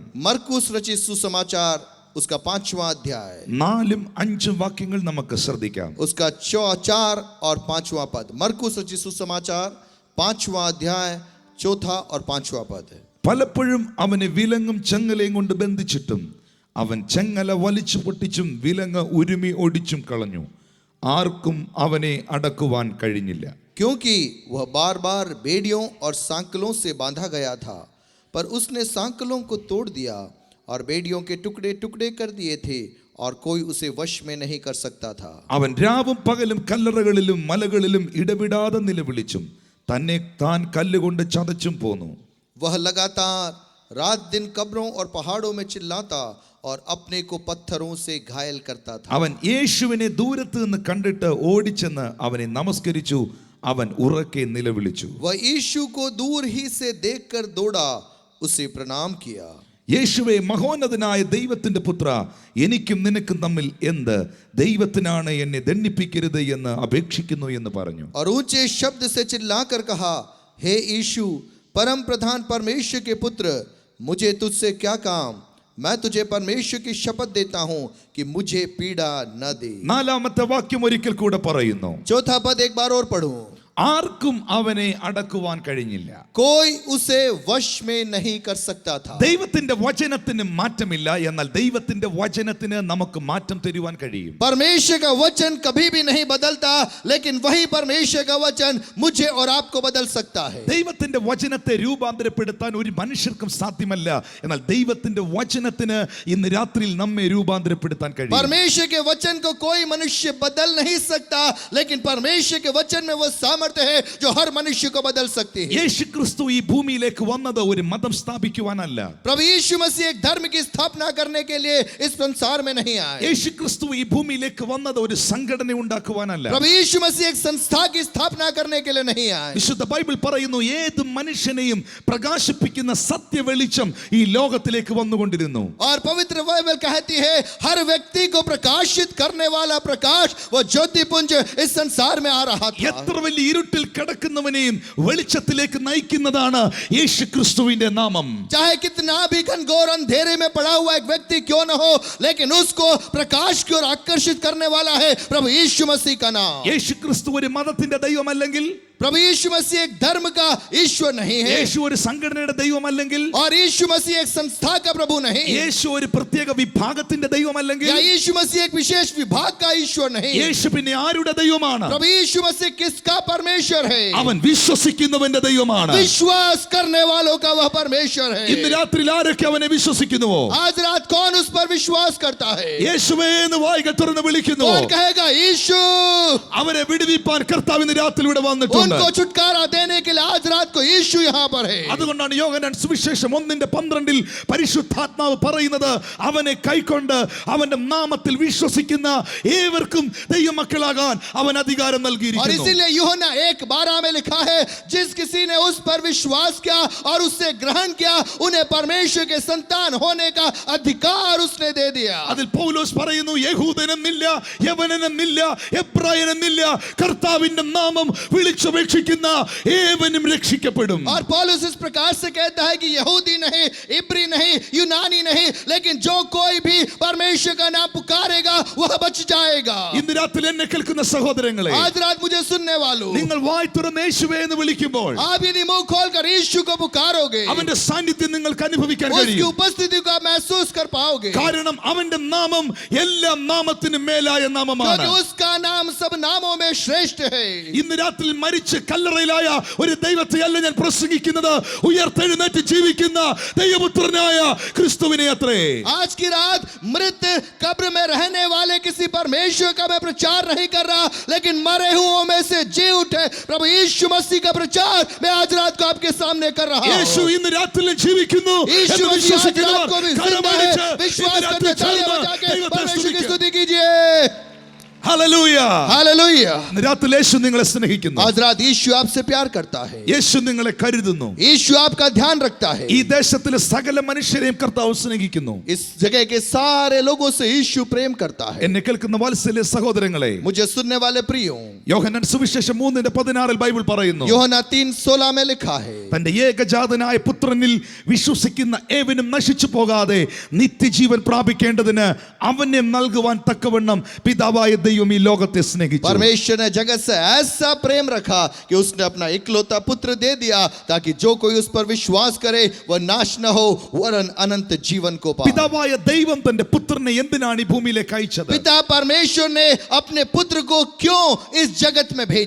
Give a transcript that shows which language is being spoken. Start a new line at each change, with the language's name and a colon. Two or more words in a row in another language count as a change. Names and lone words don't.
Hindi: मरकुस रचित सुसमाचार उसका 5वां अध्याय
Malayalam: 4-5 വാക്യങ്ങൾ നമുക്ക് ശ്രദ്ധിക്കാം.
Hindi: उसका 4 और 5वां पद. मरकुस रचित सुसमाचार 5वां अध्याय 4 और 5वां पद.
Malayalam: പലപ്പോഴും അവനെ വിലങ്ങും ചെങ്ങലയും കൊണ്ട് ബന്ധിച്ചിട്ടും അവൻ ചെങ്ങല വലിച്ചു പൊട്ടിച്ചും വിലങ്ങ് ഉരുമി ഓടിച്ചും കളഞ്ഞു. ആർക്കും അവനെ അടക്കുവാൻ കഴിഞ്ഞില്ല.
Hindi: क्योंकि वह बार बार बेड़ियों और सांकलों से बांधा गया था, पर उसने सांकलों को तोड़ दिया और बेड़ियों के टुकड़े टुकड़े कर दिए थे, और कोई उसे वश में नहीं कर सकता था.
Malayalam: അവൻ രാവും പകലും കല്ലറകളിലും മലകളിലും ഇടവിടാതെ നിലവിളിച്ചും തന്നെ താൻ കല്ലുകൊണ്ട് ചതച്ചും പോന്നു.
Hindi: वह लगातार रात दिन कब्रों और पहाड़ों में चिल्लाता और अपने को पत्थरों से घायल करता था.
Malayalam: അവൻ യേശുവിനെ ദൂരത്ത് നിന്ന് കണ്ടിട്ട് ഓടിച്ചെന്ന് അവനെ നമസ്കരിച്ചു. അവൻ ഉറക്കെ നിലവിളിച്ചു.
Hindi: वह यीशु को दूर ही से देखकर दौड़ा, उसे प्रणाम किया.
Malayalam: യേശുവേ, മഹോന്നതനായ ദൈവത്തിന്റെ പുത്ര, എനിക്കും നിനക്കും തമ്മിൽ എന്ത്? ദൈവത്തിനാണ് എന്നെ ദണ്ഡിപ്പിക്കരുത് എന്ന് അപേക്ഷിക്കുന്നു എന്ന് പറഞ്ഞു.
Hindi: और ऊंचे शब्द से चिल्लाकर कहा, हे यीशु, परम प्रधान परमेश्वर के पुत्र, मुझे तुझसे क्या काम? मैं तुझे परमेश्वर की शपथ देता हूं कि मुझे पीड़ा न दे.
Malayalam: 4-ാമത്തെ വാക്യം ഒരിക്കൽ കൂടെ പറയുന്നു.
Hindi: 4था पद एक बार और पढ़ूं.
Malayalam: ആർക്കും അവനെ അടക്കുവാൻ കഴിഞ്ഞില്ല.
Hindi: कोई उसे वश में नहीं कर सकता था.
Malayalam: ദൈവത്തിന്റെ വചനത്തിന് മാറ്റമില്ല, എന്നാൽ ദൈവത്തിന്റെ വചനത്തിന് നമുക്ക് മാറ്റം തരുവാൻ കഴിയും.
Hindi: परमेश्वर का वचन कभी भी नहीं बदलता, लेकिन वही परमेश्वर का वचन मुझे और आपको बदल सकता है.
Malayalam: ദൈവത്തിന്റെ വചനത്തെ രൂപാന്തരപ്പെടുത്താൻ ഒരു മനുഷ്യർക്കും സാധ്യമല്ല, എന്നാൽ ദൈവത്തിന്റെ വചനത്തിന് ഇന്ന് രാത്രിയിൽ നമ്മെ രൂപാന്തരപ്പെടുത്താൻ കഴിയും.
Hindi: परमेश्वर के वचन को कोई मनुष्य बदल नहीं सकता, लेकिन परमेश्वर के वचन में वो सामर्थ्य है जो हर मनुष्य को बदल सकती है.
Malayalam: യേശു ക്രിസ്തു ഈ ഭൂമിയിലേക്ക് വന്നത് ഒരു മതം സ്ഥാപിക്കുവാനല്ല.
Hindi: प्रभु यीशु मसीह एक धर्म की स्थापना करने के लिए इस संसार में नहीं आए.
Malayalam: യേശു ക്രിസ്തു ഈ ഭൂമിയിലേക്ക് വന്നത് ഒരു സംഘടന ഉണ്ടാക്കുവാനല്ല.
Hindi: प्रभु यीशु मसीह एक संस्था की स्थापना करने के लिए नहीं आए.
Malayalam: വിശുദ്ധ ബൈബിൾ പറയുന്നു, ഏത് മനുഷ്യനെയും പ്രകാശിപ്പിക്കുന്ന സത്യ വെളിച്ചം ഈ ലോകത്തിലേക്ക് വന്നുകൊണ്ടിരുന്നു.
Hindi: और पवित्र बाइबल कहती है, हर व्यक्ति को प्रकाशित करने वाला प्रकाश, वो ज्योतिपुंज इस संसार में आ रहा था.
Malayalam: എത്ര വലിയ ഇരുട്ടിൽ കിടക്കുന്നവനെയും വെളിച്ചത്തിലേക്ക് നയിക്കുന്നതാണ് യേശു ക്രിസ്തുവിന്റെ നാമം.
Hindi: चाहे कितना भी घनघोर अंधेरे में पड़ा हुआ एक व्यक्ति क्यों न हो, लेकिन उसको प्रकाश की ओर आकर्षित करने वाला है प्रभु यीशु मसीह का नाम.
Malayalam: യേശു ക്രിസ്തു ഒരു മതത്തിന്റെ ദൈവമല്ലെങ്കിൽ,
Hindi: प्रभु यीशु मसीह एक धर्म का ईश्वर नहीं है,
Malayalam: യേശു ഒരു സംഘടനയുടെ ദൈവമല്ലെങ്കിൽ,
Hindi: और यीशु मसीह एक संस्था का प्रभु नहीं,
Malayalam: യേശു ഒരു പ്രത്യേക വിഭാഗത്തിന്റെ ദൈവമല്ലെങ്കിൽ,
Hindi: या यीशु मसीह एक विशेष विभाग का ईश्वर नहीं.
Malayalam: യേശു പിന്നെ ആരുടെ ദൈവമാണ്?
Hindi: प्रभु यीशु मसीह किसका परमेश्वर है?
Malayalam: അവൻ വിശ്വസിക്കുന്നവന്റെ ദൈവമാണ്.
Hindi: विश्वास करने वालों का वह परमेश्वर है.
Malayalam: ഇന്ന് രാത്രിയിൽ ആരൊക്കെ അവനെ വിശ്വസിക്കുന്നുവോ?
Hindi: आज रात कौन उस पर विश्वास करता है?
Malayalam: യേശുവേ എന്ന് വായികൾ തുറന്ന് വിളിക്കുന്നു.
Hindi: कौन कहेगा यीशु?
Malayalam: അവരെ വിടുവിപ്പാൻ കർത്താവ് ഇന്ന് രാത്രി ഇവിടെ വന്നിട്ടുണ്ട്. വന്നിട്ടുണ്ട്.
Hindi: उनको छुटकारा देने के लिए आज रात को यीशु यहाँ पर है.
Malayalam: അതുകൊണ്ടാണ് യോഹന്നാൻ സുവിശേഷം 1:12 പരിശുദ്ധാത്മാവ് പറയുന്നത് അവനെ കൈക്കൊണ്ട് അവന്റെ നാമത്തിൽ വിശ്വസിക്കുന്ന ഏവർക്കും ദൈവമക്കളാകാൻ അവൻ അധികാരം
Hindi: और
Malayalam: നൽകിയിരിക്കുന്നു.
Hindi: इसीलिए यूहन्ना 1:12 में लिखा है, जिस किसी ने उस पर विश्वास किया और उससे ग्रहण किया उन्हें परमेश्वर के संतान होने का अधिकार उसने दे दिया.
Malayalam: അതിൽ പൗലോസ് പറയുന്നു, യഹൂദനെന്നില്ല, യവനനെന്നില്ല, എബ്രായനെന്നില്ല, കർത്താവിന്റെ നാമം വിളിച്ചപേക്ഷിക്കുന്ന ഏവനും രക്ഷിക്കപ്പെടും.
Hindi: और पौलुस इस प्रकार से कहता है कि यहूदी नहीं, इब्री नहीं, यूनानी नहीं, लेकिन जो कोई भी परमेश्वर का नाम पुकारेगा वह बच जाएगा.
Malayalam: ഇന്ന് രാത്രി എന്നെ കേൾക്കുന്ന സഹോദരങ്ങളെ,
Hindi: आज रात मुझे सुनने वालों,
Malayalam: നിങ്ങൾ വായ് തുറന്ന് യേശുവേ എന്ന് വിളിക്കുമ്പോൾ
Hindi: आप यदि मुंह खोलकर यीशु को पुकारोगे,
Malayalam: അവന്റെ സാന്നിധ്യം നിങ്ങൾക്ക് അനുഭവിക്കാൻ
Hindi: उसकी
Malayalam: കഴിയും.
Hindi: उपस्थिति को आप महसूस कर पाओगे.
Malayalam: കാരണം അവന്റെ നാമം എല്ലാ നാമത്തിനും മേലായ നാമമാണ്.
Hindi: क्योंकि उसका नाम सब नामों में श्रेष्ठ है.
Malayalam: ഇന്ന് രാത്രി മരിച്ച് കല്ലറയിലായ ഒരു ദൈവത്തെയല്ല ഞാൻ പ്രസംഗിക്കുന്നത്, ഉയർത്തെഴുന്നേറ്റ് ജീവിക്കുന്ന ദൈവപുത്രനായ ക്രിസ്തുവിനെ അത്രേ.
Hindi: आज की रात मृत कब्र में रहने वाले किसी परमेश्वर का मैं प्रचार नहीं कर रहा, लेकिन मरे हुओं में से जी उठे प्रभु यीशु मसीह का प्रचार मैं आज रात को आपके सामने कर रहा हूं.
Malayalam: യേശു ഇന്ന് രാത്രിയിൽ ജീവിക്കുന്നു
Hindi: यीशु
Malayalam: എന്ന്
Hindi: मसीह आज रात
Malayalam: വിശ്വസിക്കുന്നവർ
Hindi: को भी
Malayalam: കരം
Hindi: जिंदा है.
Malayalam: അടിച്ച്
Hindi: विश्वास
Malayalam: ഇന്ന് രാത്രി
Hindi: करके तालियां
Malayalam: ചേർന്ന്
Hindi: बजा के
Malayalam: ദൈവത്തെ
Hindi: परमेश्वर की
Malayalam: സ്തുതിക്കുക.
Hindi: स्तुति कीजिए.
Malayalam: ഹല്ലേലൂയ.
Hindi: हालेलुया.
Malayalam: ഇന്ന് രാത്രി യേശു നിങ്ങളെ സ്നേഹിക്കുന്നു.
Hindi: आज रात यीशु आपसे प्यार करता है.
Malayalam: യേശു നിങ്ങളെ കരുതുന്നു.
Hindi: यीशु आपका ध्यान रखता है.
Malayalam: ഈ ദേശത്തിലെ സകല മനുഷ്യരെയും കർത്താവ് സ്നേഹിക്കുന്നു.
Hindi: इस जगह के सारे लोगों से यीशु प्रेम करता है.
Malayalam: എന്നെ കേൾക്കുന്ന വാത്സല്യ സഹോദരങ്ങളെ,
Hindi: मुझे सुनने वाले प्रियों,
Malayalam: യോഹന്നാൻ സുവിശേഷം 3:16 ബൈബിൾ പറയുന്നു,
Hindi: യോഹന്നാൻ 3:16 में लिखा है,
Malayalam: തന്റെ ഏകജാതനായ പുത്രനിൽ വിശ്വസിക്കുന്ന ഏവനും നശിച്ചു പോകാതെ നിത്യജീവൻ പ്രാപിക്കേണ്ടതിന് അവനെ നൽകുവാൻ തക്കവണ്ണം പിതാവായ ദൈവം ഈ ലോകത്തെ സ്നേഹിച്ചു.
Hindi: परमेश्वर ने जगत से ऐसा प्रेम रखा कि उसने अपना इकलौता पुत्र दे दिया ताकि जो कोई उस पर विश्वास करे वह नाश न हो वरन अनंत जीवन को पाए.
Malayalam: പിതാവായ ദൈവം തന്റെ പുത്രനെ എന്തിനാണ് ഈ ഭൂമിയിലേക്ക് അയച്ചത്?
Hindi: पिता परमेश्वर ने अपने पुत्र को क्यों इस जगत में भेजा?